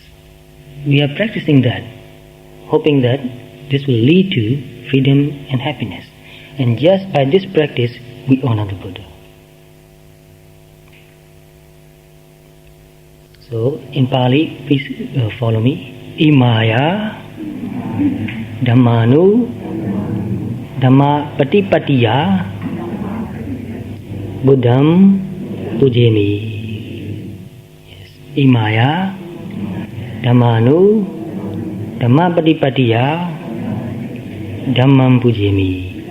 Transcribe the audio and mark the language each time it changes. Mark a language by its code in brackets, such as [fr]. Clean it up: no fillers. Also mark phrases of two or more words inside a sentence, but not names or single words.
[en] We are practicing that, hoping that this will lead to freedom and happiness. And just by this practice, we honor the Buddha. So, in Pali, please follow me. [pi] Imaya Dhammanu Dhamma Patipatiya Buddham Pujami. [en] Yes. [pi] Imaya Dhammanu Dhamma Patipatiya Dhammam Pujami.